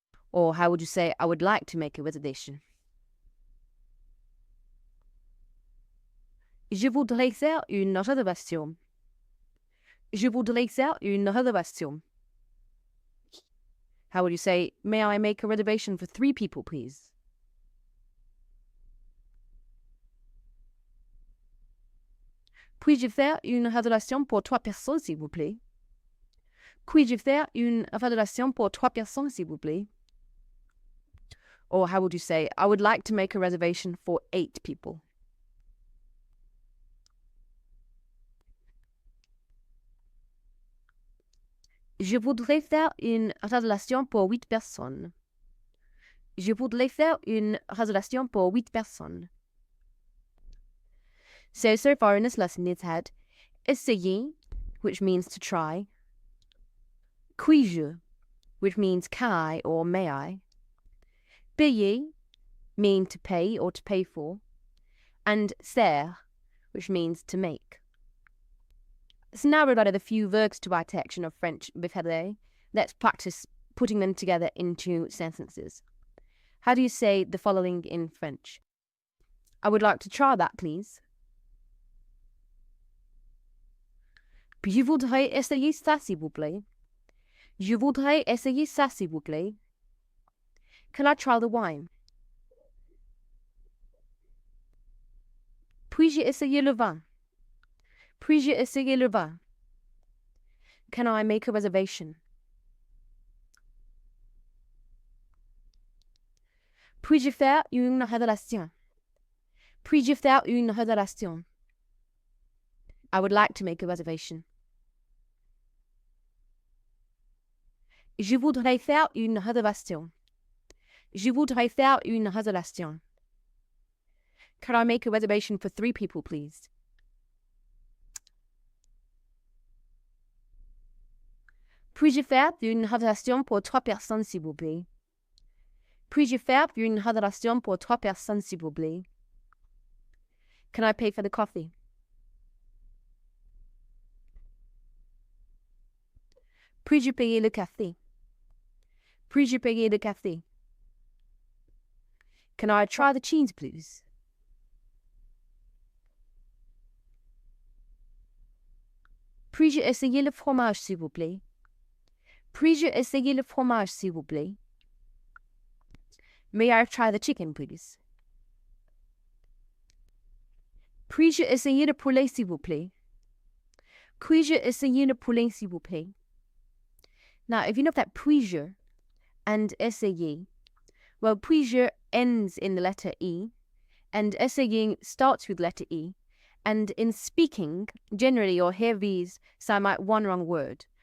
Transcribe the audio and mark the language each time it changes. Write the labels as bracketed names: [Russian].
[English] Or how would you say, I would like to make a reservation? [French] Je voudrais faire une réservation. Je voudrais faire une réservation. [English] How would you say, may I make a reservation for 3 people, please? [French] Puis-je faire une réservation pour 3 personnes, s'il vous plaît? Puis-je faire une réservation pour 3 personnes, s'il vous plaît? [English] Or how would you say, I would like to make a reservation for 8 people? [French] Je voudrais faire une réservation pour 8 personnes. Je voudrais faire une réservation pour 8 personnes. [English] So far in this lesson it's had essayer, which means to try, puis-je, which means can I or may I, payer, mean to pay or to pay for, and faire, which means to make. So now we've added a few verbs to our section of French vocabulary. Let's practice putting them together into sentences. How do you say the following in French? I would like to try that, please. [French] Je voudrais essayer ça, s'il vous plaît. Je voudrais essayer ça, s'il vous plaît. [English] Can I try the wine? [French] Puis-je essayer le vin? Puis-je essayer le vin? [English] Can I make a reservation? [French] Puis-je faire une réservation? Puis-je faire une réservation? [English] I would like to make a reservation. [French] Je voudrais faire une réservation. Je voudrais faire une réservation. [English] Can I make a reservation for 3 people, please? [French] Puis-je faire une réservation pour 3 personnes, s'il vous plaît? Puis-je faire une réservation pour 3 personnes, s'il vous plaît? [English] Can I pay for the coffee? [French] Puis-je payer le café? Puis-je payer le café? [English] Can I try the cheese, please? [French] Puis-je essayer le fromage, s'il vous plaît? Puis-je essayer le fromage, s'il vous plaît? [English] May I try the chicken, please? [French] Puis-je essayer le poulet, s'il vous plaît? Puis-je essayer le poulet, s'il vous plaît? [English] Now, if you look at puis-je and essayer, well, puis-je ends in the letter E, and essaying starts with letter E, and in speaking, generally you'll hear these sound like one wrong word.